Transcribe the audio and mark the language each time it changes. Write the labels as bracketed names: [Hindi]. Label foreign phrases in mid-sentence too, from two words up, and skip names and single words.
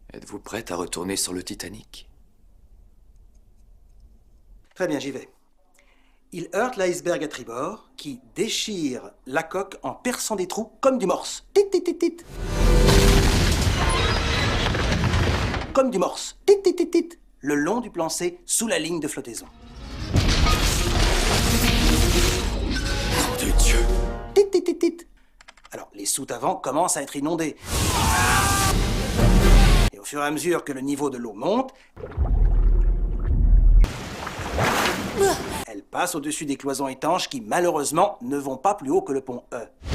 [French] Êtes-vous prête à retourner sur le Titanic? Très bien, j'y vais. Il heurte l'iceberg à tribord, qui déchire la coque en perçant des trous comme du morse. Tit, tit, tit, tit. Comme du morse. Tit, tit, tit, tit. Le long du plan C, sous la ligne de flottaison. Nom de Dieu! Tit, tit, tit, tit. Alors, les soutes avant commencent à être inondées. Et au fur et à mesure que le niveau de l'eau monte, elle passe au-dessus des cloisons étanches qui, malheureusement, ne vont pas plus haut que le pont E.